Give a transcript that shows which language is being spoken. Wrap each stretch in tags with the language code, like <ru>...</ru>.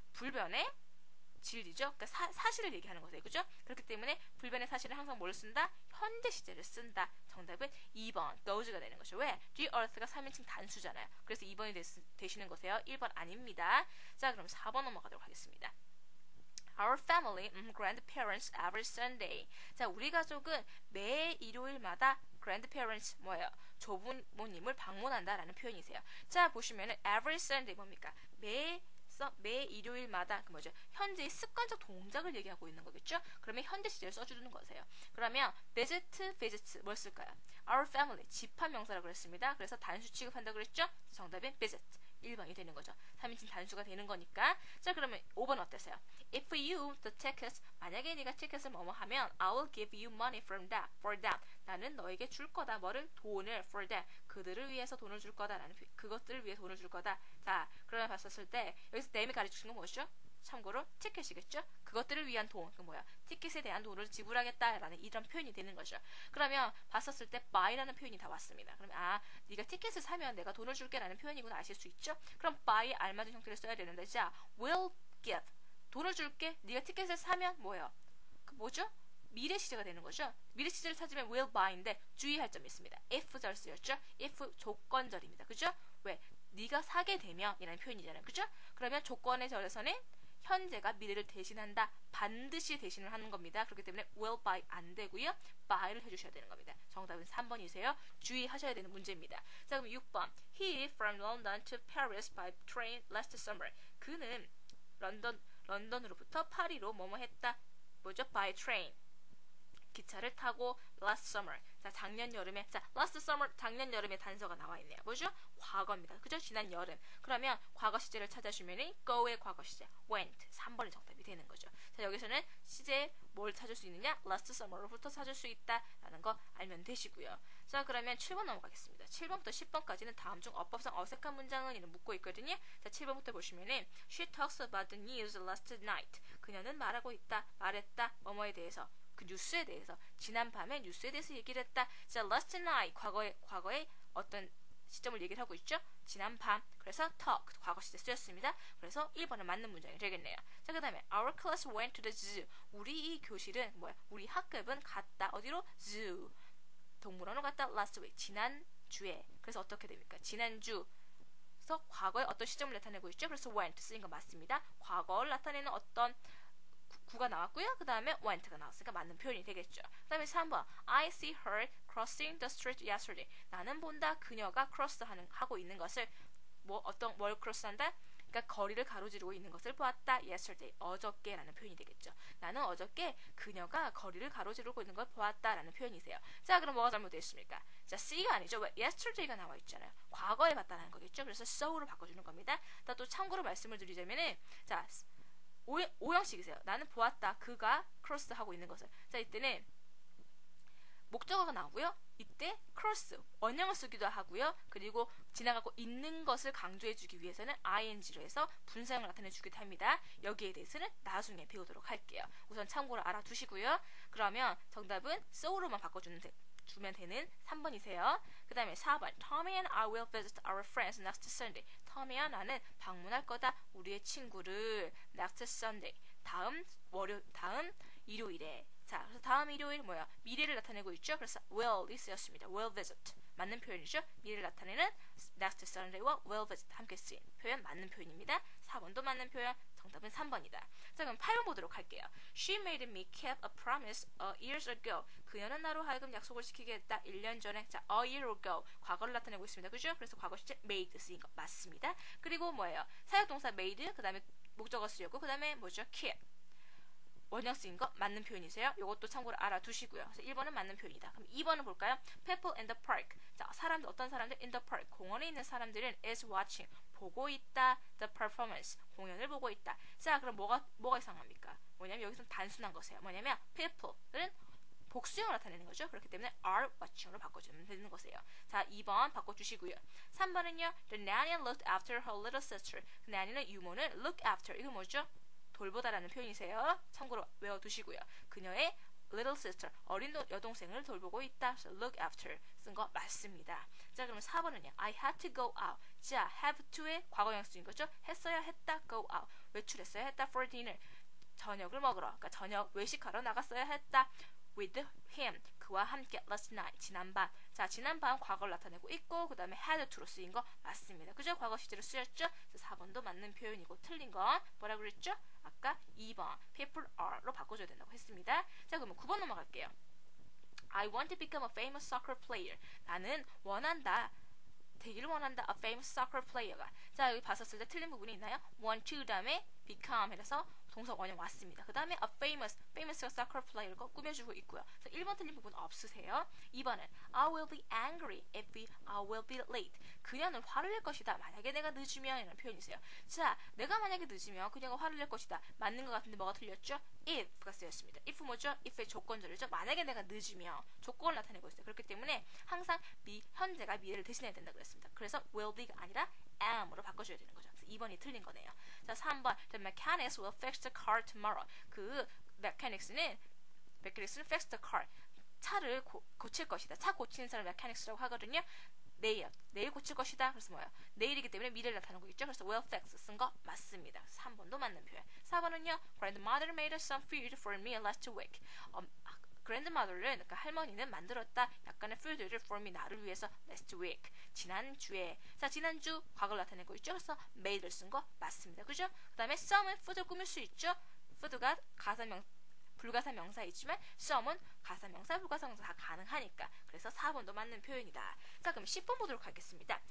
<ko>불변의 진리죠. 그러니까 사실을 얘기하는 거세요. 그죠? 그렇기 때문에 불변의 사실을 항상 뭘 쓴다? 현재 시제를 쓴다. 정답은 2번 goes가 되는 거죠. 왜? the earth가 3인칭 단수잖아요. 그래서 2번이 되시는 거세요. 1번 아닙니다. 자, 그럼 4번 넘어가도록 하겠습니다.</ko> <en>Our family, grandparents every Sunday.</en> <ko>자, 우리 가족은 매 일요일마다 grandparents 뭐예요? 조부모님을 방문한다라는 표현이세요. 자, 보시면은 every Sunday 뭡니까? 매 일요일마다 그 뭐죠? 현재의 습관적 동작을 얘기하고 있는 거겠죠? 그러면 현재 시제를 써주는 거세요. 그러면 visit 뭘 쓸까요? Our family 집합명사라고 했습니다. 그래서 단수 취급한다고 그랬죠? 정답은 visit 1번이 되는 거죠. 3인칭 단수가 되는 거니까. 자, 그러면 5번 어때서요?</ko> <en>If you the tickets,</en> <ko>만약에 네가 티켓을 뭐뭐 하면</ko> <en>I will give you money for them.</en> <ko>나는 너에게 줄 거다. 뭐를? 돈을</ko> <en>for them.</en> <ko>그들을 위해서 돈을 줄 거다라는 그것들을 위해 돈을 줄 거다. 자, 그러면 봤었을 때 여기서 them이 가르치는 건 뭐죠? 참고로 티켓이겠죠? 그것들을 위한 돈, 그 뭐야? 티켓에 대한 돈을 지불하겠다라는 이런 표현이 되는 거죠. 그러면 봤었을 때 buy라는 표현이 다 왔습니다. 그러면 네가 티켓을 사면 내가 돈을 줄게라는 표현이구나 아실 수 있죠? 그럼 buy에 알맞은 형태를 써야 되는데, 자, will give 돈을 줄게. 네가 티켓을 사면 뭐예요? 그 뭐죠? 미래 시제가 되는 거죠. 미래 시제를 찾으면 will buy인데 주의할 점이 있습니다. if절 쓰였죠? if 조건절입니다. 그죠? 왜? 네가 사게 되면 이라는 표현이잖아요. 그죠? 그러면 조건의 절에서는 현재가 미래를 대신한다. 반드시 대신을 하는 겁니다. 그렇기 때문에 will buy 안 되고요. buy를 해주셔야 되는 겁니다. 정답은 3번이세요. 주의하셔야 되는 문제입니다. 자, 그럼 6번.</ko> <en>He from London to Paris by train last summer.</en> <ko>그는 런던으로부터 파리로 뭐뭐 했다. 뭐죠? by train. 기차를 타고</ko> <en>last summer.</en> <ko>자, 작년 여름에. 자, last summer 작년 여름에 단서가 나와 있네요. 뭐죠? 과거입니다. 그죠? 지난 여름. 그러면 과거 시제를 찾아주면은 go의 과거 시제 went 3번이 정답이 되는 거죠. 자, 여기서는 시제 뭘 찾을 수 있느냐? last summer로부터 찾을 수 있다라는 거 알면 되시고요. 자, 그러면 7번 넘어가겠습니다. 7번부터 10번까지는 다음 중 어법상 어색한 문장은 이는 묻고 있거든요. 자, 7번부터 보시면은</ko> <en>she talks about the news last night.</en> <ko>그녀는 말했다 뭐뭐에 대해서. 그 뉴스에 대해서 지난 밤에 뉴스에 대해서 얘기를 했다. 자, last night 과거에 어떤 시점을 얘기를 하고 있죠. 지난 밤. 그래서 talk 과거 시제 쓰였습니다. 그래서 1번은 맞는 문장이 되겠네요. 자, 그다음에</ko> <en>our class went to the zoo.</en> <ko>우리 이 교실은 뭐야? 우리 학급은 갔다. 어디로? zoo. 동물원으로 갔다.</ko> <en>last week.</en> <ko>지난 주에. 그래서 어떻게 됩니까? 지난주. 그래서 과거에 어떤 시점을 나타내고 있죠. 그래서 went 쓰인 거 맞습니다. 과거를 나타내는 어떤 구가 나왔고요. 그 다음에 went가 나왔으니까 맞는 표현이 되겠죠. 그 다음에 3번</ko> <en>I see her crossing the street yesterday.</en> <ko>나는 본다 그녀가 하고 있는 것을 뭘 크로스한다? 그러니까 거리를 가로지르고 있는 것을 보았다. yesterday 어저께라는 표현이 되겠죠. 나는 어저께 그녀가 거리를 가로지르고 있는 걸 보았다라는 표현이세요. 자, 그럼 뭐가 잘못되었습니까? 자, see가 아니죠. 왜? yesterday가 나와 있잖아요. 과거에 봤다는 거겠죠. 그래서 so로 바꿔주는 겁니다. 또 참고로 말씀을 드리자면은 자, 오형식이세요. 나는 보았다. 그가 크로스 하고 있는 것을. 자, 이때는 목적어가 나오고요. 이때 크로스 원형을 쓰기도 하고요. 그리고 지나가고 있는 것을 강조해주기 위해서는 ing로 해서 분사형을 나타내주기도 합니다. 여기에 대해서는 나중에 배우도록 할게요. 우선 참고로 알아두시고요. 그러면 정답은 so로만 바꿔주면 되는 3번이세요. 그 다음에 4번</ko> <en>Tommy and I will visit our friends next Sunday.</en> <ko>Tommy와 나는 방문할 거다. 우리의 친구를</ko> <en>next Sunday.</en> <ko>다음 일요일에. 자, 그래서 다음 일요일 뭐야? 미래를 나타내고 있죠. 그래서 will이 쓰였습니다. will visit. 맞는 표현이죠. 미래를 나타내는 next Sunday와 will visit 함께 쓰인 표현 맞는 표현입니다. 4번도 맞는 표현. 정답은 3번이다. 자, 그럼 8번 보도록 할게요.</ko> <en>She made me keep a promise years ago.</en> <ko>그녀는 나로 하여금 약속을 지키게 했다. 1년 전에. 자,</ko> <en>a year ago.</en> <ko>과거를 나타내고 있습니다. 그죠? 그래서 과거 시제 made 쓰인 거 맞습니다. 그리고 뭐예요? 사역동사 made, 그 다음에 목적어 쓰였고, 그 다음에 뭐죠? keep. 원형 쓰인 거 맞는 표현이세요. 이것도 참고로 알아두시고요. 그래서 1번은 맞는 표현이다. 그럼 2번은 볼까요?</ko> <en>People in the park.</en> <ko>자, 사람들 어떤 사람들?</ko> <en>In the park.</en> <ko>공원에 있는 사람들은 is watching. 보고 있다.</ko> <en>The performance.</en> <ko>공연을 보고 있다. 자, 그럼 뭐가 이상합니까? 뭐냐면 여기서 단순한 것이에요. 뭐냐면 people은 복수형을 나타내는 거죠. 그렇기 때문에 are watching으로 바꿔주면 되는 것이에요. 자, 2번 바꿔주시고요. 3번은요.</ko> <en>The nanny looked after her little sister.</en> <ko>그 nanny는 유모는 look after. 이거 뭐죠? 돌보다라는 표현이세요. 참고로 외워두시고요. 그녀의</ko> <en>little sister,</en> <ko>어린 여동생을 돌보고 있다.</ko> <en>So look after</en> <ko>쓴 거 맞습니다. 자, 그러면 4번은요.</ko> <en>I had to go out.</en> <ko>자, have to의 과거형 쓰인 거죠. 했어야 했다.</ko> <en>go out.</en> <ko>외출했어야 했다.</ko> <en>for dinner.</en> <ko>저녁을 먹으러. 그러니까 저녁 외식하러 나갔어야 했다.</ko> <en>with him.</en> <ko>그와 함께</ko> <en>last night.</en> <ko>지난밤. 자, 지난밤 과거를 나타내고 있고 그 다음에 had to로 쓰인 거 맞습니다. 그죠? 과거 시제로 쓰였죠? 그래서 4번도 맞는 표현이고 틀린 건 뭐라 그랬죠? 아까 2번 people are로 바꿔줘야 된다고 했습니다. 자, 그러면 9번 넘어갈게요.</ko> <en>I want to become a famous soccer player.</en> <ko>나는 되기를 원한다.</ko> <en>A famous soccer player가.</en> <ko>자, 여기 봤었을 때 틀린 부분이 있나요? want to 다음에 become 해서 동사 원형 왔습니다. 그 다음에 a famous가 soccer player가 꾸며주고 있고요. 그래서 1번 틀린 부분 없으세요. 2번은</ko> <en>I will be angry if I will be late.</en> <ko>그녀는 화를 낼 것이다. 만약에 내가 늦으면 이라는 표현이세요. 자, 내가 만약에 늦으면 그녀가 화를 낼 것이다. 맞는 것 같은데 뭐가 틀렸죠? if가 쓰였습니다. if 뭐죠? if의 조건절이죠. 만약에 내가 늦으면 조건을 나타내고 있어요. 그렇기 때문에 항상 현재가 미래를 대신해야 된다고 했습니다. 그래서 will be가 아니라 am으로 바꿔줘야 되는 거죠. 그래서 2번이 틀린 거네요.</ko> <en>자, 3번 The mechanics will fix the car tomorrow.</en> <ko>그 mechanics는</ko> <en>fix the car.</en> <ko>차를 고칠 것이다. 차 고치는 사람 mechanics라고 하거든요. 내일 고칠 것이다. 그래서 뭐예요? 내일이기 때문에 미래를 나타내고 있죠. 그래서 will fix 쓴 거 맞습니다. 3번도 맞는 표현. 4번은요.</ko> <en>Grandmother made some food for me last week.</en> <ko>grandmother는 그러니까 할머니는 만들었다. 약간의 food를</ko> <en>for me</en> <ko>나를 위해서</ko> <en>last week.</en> <ko>지난주에. 자, 지난주 과거를 나타내고 있죠. 그래서 made를 쓴 거 맞습니다. 그죠? 그 다음에 some은 food를 꾸밀 수 있죠. food가 불가사 명사이지만 some은 가사명사, 불가사명사 다 가능하니까. 그래서 4번도 맞는 표현이다. 자, 그럼 10번 보도록 하겠습니다.</ko>